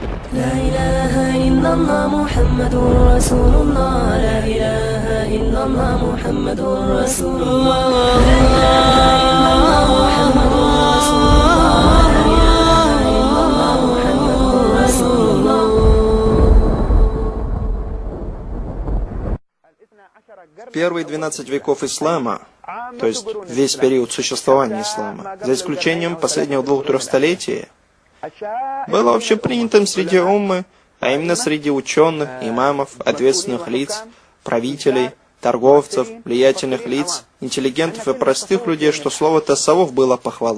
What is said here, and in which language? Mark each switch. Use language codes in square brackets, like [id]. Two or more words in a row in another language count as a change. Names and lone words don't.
[ar] لا إله إلا الله محمد رسول الله لا إله إلا الله محمد رسول الله لا إله إلا الله محمد رسول الله لا إله إلا الله محمد رسول الله. [ru] Первые 12 веков ислама, то есть весь период существования ислама, за исключением последних 2-3 столетий, было общепринятым среди уммы, а именно среди ученых, имамов, ответственных лиц, правителей, торговцев, влиятельных лиц, интеллигентов и простых людей, что слово «тасаввуф» было похвалой.